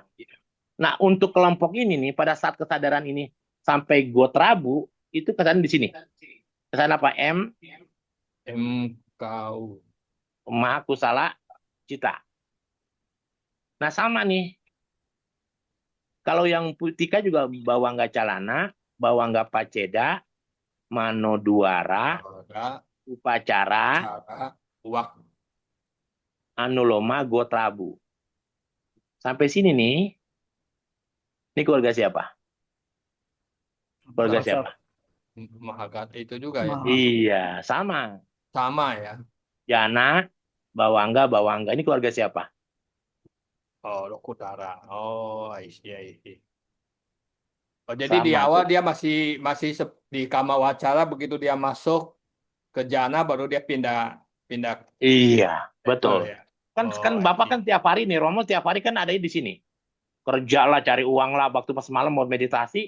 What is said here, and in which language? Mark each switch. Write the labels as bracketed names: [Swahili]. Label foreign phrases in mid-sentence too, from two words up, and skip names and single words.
[Indonesian] Nah, untuk kelompok ini nih, pada saat kesadaran ini sampai Gotrabu, itu kesadaran di sini. Kesadaran apa? MKU. [Pali] Mahakusala Cita. [Indonesian] Nah, sama nih. Kalau yang Putika juga [Pali] Bawangga Calana, Bawangga Paceda, Mano Duara, Upacara, [Indonesian] Wak. [Pali] Anuloma, Gotrabu. [Indonesian] Sampai sini nih. Ini keluarga siapa? Keluarga siapa? Mahagata itu juga ya. Iya, sama. Sama ya. Jana, Bawangga. Ini keluarga siapa? Oh, Lokutara. [English] Oh, I see. [Indonesian] Oh, jadi di Sama awal tuh. dia masih di Kamawacara, begitu dia masuk ke jana baru dia pindah Iya, level betul. ya. Kan Oh, Bapak I kan tiap hari nih, Romo tiap hari kan ada di sini. Kerja lah, cari uang lah, waktu pas malam mau meditasi.